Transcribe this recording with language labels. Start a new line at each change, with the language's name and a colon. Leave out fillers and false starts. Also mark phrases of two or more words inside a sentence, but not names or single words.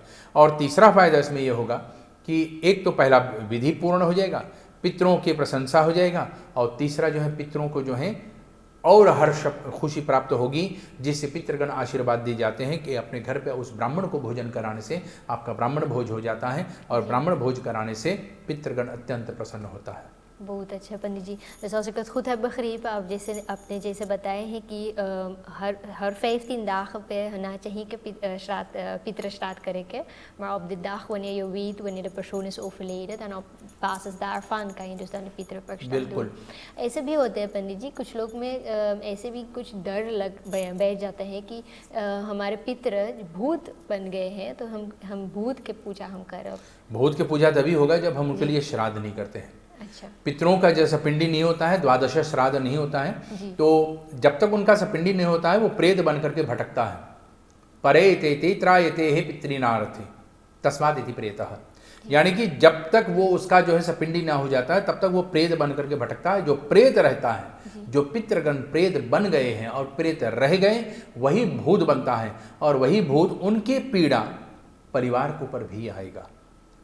Hindi: और तीसरा फायदा इसमें ये होगा कि एक तो पहला विधि पूर्ण हो जाएगा, पितरों की प्रशंसा हो जाएगा, और तीसरा जो है पितरों को जो है और हर्ष खुशी प्राप्त होगी, जिससे पितृगण आशीर्वाद दिए जाते हैं कि अपने घर पे उस ब्राह्मण को भोजन कराने से आपका ब्राह्मण भोज हो जाता है, और ब्राह्मण भोज कराने से पितृगण अत्यंत प्रसन्न होता है। बहुत अच्छा पंडित जी, जैसे
Dutch: als ik het goed heb begrepen,
Hindi: आपने जैसे बताए हैं कि हर 15 dagen पे होना चाहिए कि पितृश्राद्ध करें के,
Dutch: maar op de dag wanneer je weet wanneer de persoon is overleden, dan op basis daarvan kan je dus dan de पितृपक्ष doen।
Hindi: ऐसे भी होते हैं पंडित जी, कुछ लोग में ऐसे भी कुछ डर बैठ जाता है कि हमारे पितृ भूत बन गए हैं, तो हम भूत के पूजा हम करें। भूत के पूजा तभी होगा जब हम उनके लिए श्राद्ध नहीं करते हैं। अच्छा। पितरों का जैसा पिंडी नहीं होता है, द्वादश श्राद्ध नहीं होता है, तो जब तक उनका सपिंडी नहीं होता है वो प्रेत बन करके भटकता है।
Sanskrit: परे ते त्रायते हे पितृनार्थे तस्मात् इति प्रेतः,
Hindi: यानी कि जब तक वो उसका जो है सपिंडी ना हो जाता है तब तक वो प्रेत बन करके भटकता है। जो प्रेत रहता है, जो पितृगण प्रेत बन गए हैं और प्रेत रह गए, वही भूत बनता है, और वही भूत उनके पीड़ा परिवार के ऊपर भी आएगा।